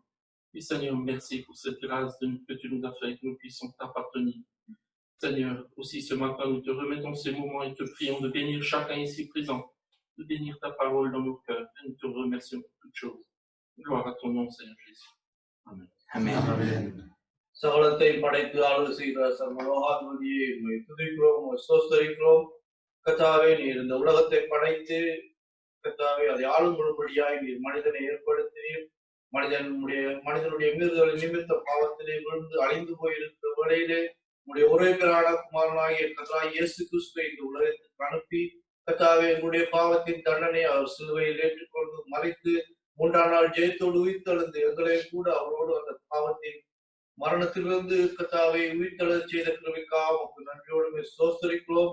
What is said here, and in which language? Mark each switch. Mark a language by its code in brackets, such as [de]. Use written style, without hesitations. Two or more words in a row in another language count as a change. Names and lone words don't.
[fr] Et Seigneur, merci pour cette grâce que tu nous as fait, que nous puissions t'appartenir. Seigneur, aussi ce matin, nous te remettons ces moments et te prions de bénir chacun ici présent, de bénir ta parole dans nos cœurs, et nous te remercions pour toutes choses. Gloire à ton nom, Seigneur Jésus. Amen. Amen. Amen. [ta] சகலத்தை படைத்து ஆளுகை செய்கிற சர்வலோகாதிபதியை உம்மை துதிக்கிறோம், உம்மை ஸ்தோத்திரிக்கிறோம். கர்த்தாவே, நீர் இந்த உலகத்தை படைத்து கர்த்தாவே அதை ஆளும்படியாய் நீர் மனிதனை ஏற்படுத்தினீர். மனிதனுடைய மீறுதல் நிமித்த பாவத்திலே விழுந்து அழிந்து போயிருக்கிற வேளையிலே உங்களுடைய ஒரே பேரான குமாரனாகிய கர்த்தராகிய இயேசு கிறிஸ்துவை இந்த உலகத்துக்கு அனுப்பி கர்த்தாவே, எங்களுடைய பாவத்தின் தண்டனை அவர் சிலுவையில் ஏற்றுக்கொண்டு மறித்து 3ஆம் நாள் ஜெயத்தோடு உயிர்த்தெழுந்து எங்களை கூட அவரோடு அந்த பாவத்தின் மரணத்திலிருந்து கர்த்தாவை உயிர்த்தெழச் செய்த கிருபைக்காக உமக்கு நன்றியோடு ஸ்தோத்திரிக்கிறோம்.